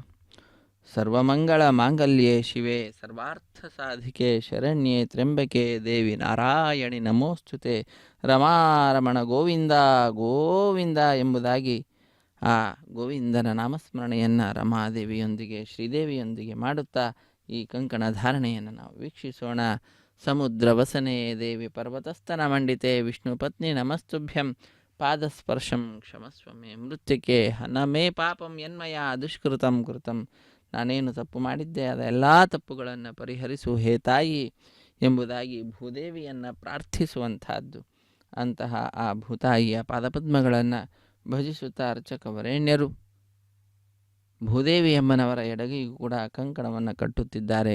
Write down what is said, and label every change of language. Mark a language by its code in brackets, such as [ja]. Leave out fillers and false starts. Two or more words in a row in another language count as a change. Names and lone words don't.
[sa] ಸರ್ವಮಂಗಳ ಮಾಂಗಲ್ಯೆ ಶಿವೆ ಸರ್ವಾರ್ಥ ಸಾಧಿಕೆ ಶರಣ್ಯೆ ತ್ರ್ಯಂಬಕೆ ದೇವಿ ನಾರಾಯಣಿ ನಮೋಸ್ತುತೆ ರಮಾರಮಣ ಗೋವಿಂದ ಗೋವಿಂದ [kn] ಎಂಬುದಾಗಿ ಆ ಗೋವಿಂದನ ನಾಮಸ್ಮರಣೆಯನ್ನು ರಮಾದೇವಿಯೊಂದಿಗೆ ಶ್ರೀದೇವಿಯೊಂದಿಗೆ ಮಾಡುತ್ತಾ ಈ ಕಂಕಣ ಧಾರಣೆಯನ್ನು ನಾವು ವೀಕ್ಷಿಸೋಣ. [sa] ಸಮುದ್ರ ವಸನೆ ದೇವಿ ಪರ್ವತಸ್ಥನ ಮಂಡಿತೆ ವಿಷ್ಣು ಪತ್ನಿ ನಮಸ್ತುಭ್ಯಂ ಪಾದಸ್ಪರ್ಶಂ ಕ್ಷಮಸ್ವಮೇ ಮೃತ್ಯುಕೆ ನಮೇ ಪಾಪಂ ಯನ್ಮಯ ದುಷ್ಕೃತಂ ಕೃತಂ. [kn] ನಾನೇನು ತಪ್ಪು ಮಾಡಿದ್ದೆ ಅದೆಲ್ಲ ತಪ್ಪುಗಳನ್ನು ಪರಿಹರಿಸು ಹೇ ತಾಯಿ ಎಂಬುದಾಗಿ ಭೂದೇವಿಯನ್ನು ಪ್ರಾರ್ಥಿಸುವಂತಹದ್ದು. ಅಂತಹ ಆ ಭೂತಾಯಿಯ ಪಾದಪದ್ಮಗಳನ್ನು ಭಜಿಸುತ್ತಾ ಅರ್ಚಕವರೇಣ್ಯರು ಭೂದೇವಿ ಅಮ್ಮನವರ ಎಡಗಿಗೂ ಕೂಡ ಕಂಕಣವನ್ನು ಕಟ್ಟುತ್ತಿದ್ದಾರೆ.